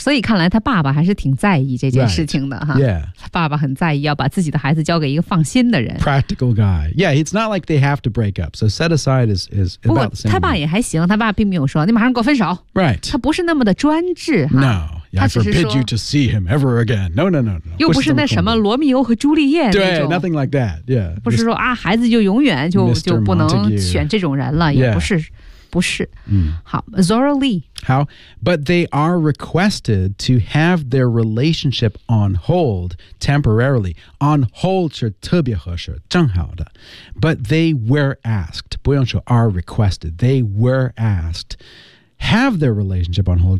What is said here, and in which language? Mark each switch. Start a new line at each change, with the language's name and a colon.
Chinese: 所以看来他爸爸还是挺在意这件事情的、
English: right. Yeah.
Chinese: 爸爸很在意要把自己的孩子交给一个放心的人。
English: Practical guy. Yeah, it's not like they have to break up. So set aside is about the same.
Chinese: 不过他爸也还行，他爸并没有说你马上给我分手。
English: Right.
Chinese: 他不是那么的专制。
English: No. Yeah, I forbid you to see him ever again. No.
Chinese: 又不是那什么罗密欧和朱丽叶那种。
English: 对 ，nothing like that. Yeah.
Chinese: 不是说啊，孩子就永远就不能选这种人了，也不是，
English: yeah.
Chinese: 不是。嗯。好 ，Zora Lee.
English: 好 ，but they are requested to have their relationship on hold temporarily.
Chinese: On hold 是特别合适，正好的。
English: But they were asked.
Chinese: 不用说
English: are requested. They were asked have their relationship on hold.